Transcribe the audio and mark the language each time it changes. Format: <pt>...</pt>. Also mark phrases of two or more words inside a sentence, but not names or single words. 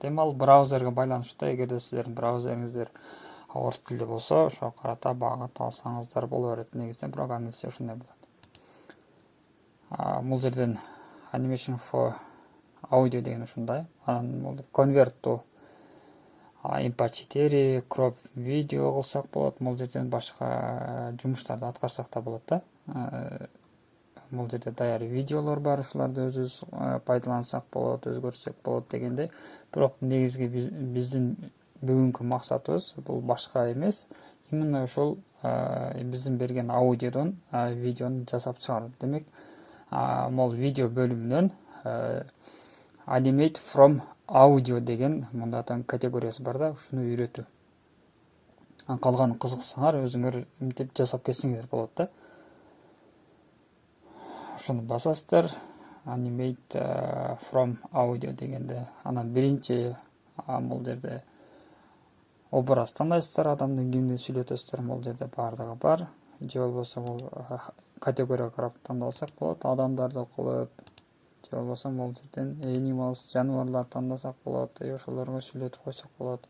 <ky>Эми ал браузерге байланыштуу. Эгерде сиздердин браузериңиздер орус тилде болсо, ошого карата багыт алсаңыздар боло берет. Негизинен бирок англисче ушундай болот. Бул жерден</ky> <en>animation for audio</en> <ky>деген ушундай. Анан бул</ky> <en>convert to MP4 crop video</en> <ky>кылсак болот. Бул жерден башка жумуштарды аткарсак да болот да. Бул жерде даяр видеолор бар, ушуларды өзүбүз пайдалансак болот, өзгөртсөк болот дегендей. Бирок негизги биздин бүгүнкү максатыбыз бул башка эмес. Именно ошол биздин берген аудиодон видеону жасап чыгаруу. Демек, могул видео бөлүмүнөн</ky> <en>animate from audio</en> <ky>деген мындайдан категориясы бар да, ушуну үйрөтүү. Калганын кызыксаңар, өзүңөр мынтип жасап кетсеңиздер болот да. Ошону басасыздар,</ky> <en>animate from audio</en> <ky>дегенде, анан биринчи бул жерде образ тандайсыздар, адамдын кимди сүйлөтөсүздөр, бул жерде бардыгы бар. Же болбосо бул категорияга карап тандасак болот, адамдарды кылып, же болбосо бул жерден animals, жаныбарлар тандасак болот, ошолорго сүйлөтүп койсок болот.</ky>